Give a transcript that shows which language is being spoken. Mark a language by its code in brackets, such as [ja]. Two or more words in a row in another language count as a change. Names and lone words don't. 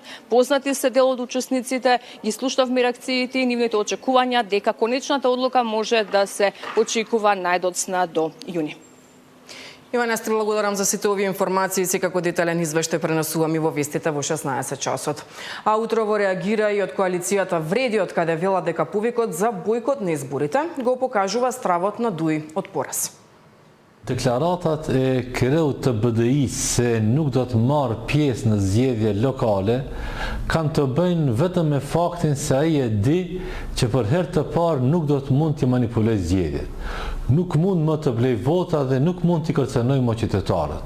[mk] Познати се дел од учесниците, ги слушнавме реакциите и нивните очекувања дека конечната одлука може да се очекува најдоцна до јуни. Ивана, сте благодарам за сите овие информации, секако детален извештај пренесувам и во вестите во 16 часот. А утрово реагира и од коалицијата Вреди, од каде вела дека повикот за бојкот на изборите го покажува стравот на Дуи од пораз. [sq] Deklaratat e kreut të BDI se nuk do të marrë pjesë në zgjedhje lokale kanë të bëjnë vetëm me faktin se ai e di që për herë të parë nuk do të mund të manipulojë zgjedhjet. Nuk mund më të blej vota dhe nuk mund t'i kërcënojë më qytetarët.